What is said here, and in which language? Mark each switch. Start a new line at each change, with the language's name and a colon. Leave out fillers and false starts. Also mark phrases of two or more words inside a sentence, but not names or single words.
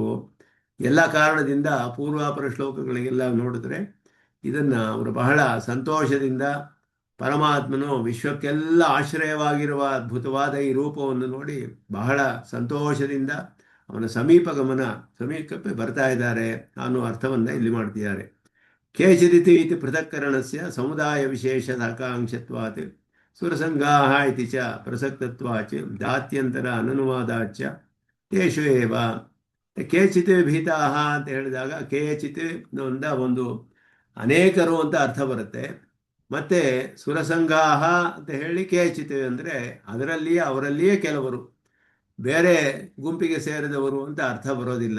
Kannada: ಎಲ್ಲ ಕಾರಣದಿಂದ ಪೂರ್ವಾಪರ ಶ್ಲೋಕಗಳಿಗೆಲ್ಲ ನೋಡಿದ್ರೆ ಇದನ್ನ ಅವರು ಬಹಳ ಸಂತೋಷದಿಂದ ಪರಮಾತ್ಮನು ವಿಶ್ವಕ್ಕೆಲ್ಲ ಆಶ್ರಯವಾಗಿರುವ ಅದ್ಭುತವಾದ ಈ ರೂಪವನ್ನು ನೋಡಿ ಬಹಳ ಸಂತೋಷದಿಂದ ಅವನ ಸಮೀಪಕ್ಕೆ ಬರ್ತಾ ಇದ್ದಾರೆ ಅನ್ನೋ ಅರ್ಥವನ್ನ ಇಲ್ಲಿ ಮಾಡ್ತಿದ್ದಾರೆ.
Sanskrit: ಕೇಚಿದಿತಿ ಇತಿ ಪೃಥಕ್ಕರಣಸ್ಯ ಸಮುದಾಯ ವಿಶೇಷದ ಆಕಾಂಕ್ಷತ್ವಾತ್ ಸುರಸಂಗಾಹ ಇತಿ ಚ ಪ್ರಸಕ್ತತ್ವಾಚ ದಾತ್ಯಂತರ ಅನನುವಾದಾಚ ತೇಷು ಏವ. ಕೇಚಿತ್ ಭೀತಾಹ
Kannada: ಅಂತ ಹೇಳಿದಾಗ ಕೇಚಿತ್ ಒಂದು ಅನೇಕರು ಅಂತ ಅರ್ಥ ಬರುತ್ತೆ. ಮತ್ತೆ ಸುರಸಂಗಾಹ ಅಂತ ಹೇಳಿ ಕೇಚಿತ್ ಅಂದರೆ ಅವರಲ್ಲಿಯೇ ಕೆಲವರು, ಬೇರೆ ಗುಂಪಿಗೆ ಸೇರಿದವರು ಅಂತ ಅರ್ಥ ಬರೋದಿಲ್ಲ.